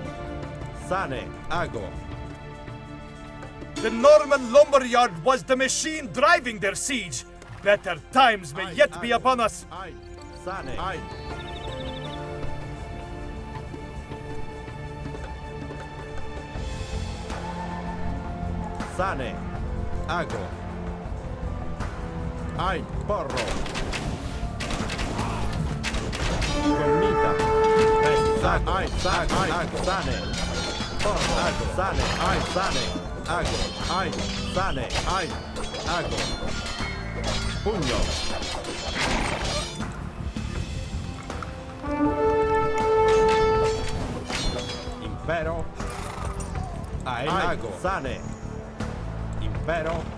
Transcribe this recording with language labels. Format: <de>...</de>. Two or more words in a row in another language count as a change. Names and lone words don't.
<la>Sane, ago.</la> <en>The Norman lumberyard was the machine driving their siege. Better times may yet be upon us.</en> <la>Ai. Sane, ai. Sane, ago. Ai, porro. Gomita. Ai, sane, ago. Sane. Porro, ago. Sane, ai, sane. Ago. Ai, sane, ai. Ago. Pugno. Impero. Ago. Sane. Impero.</la>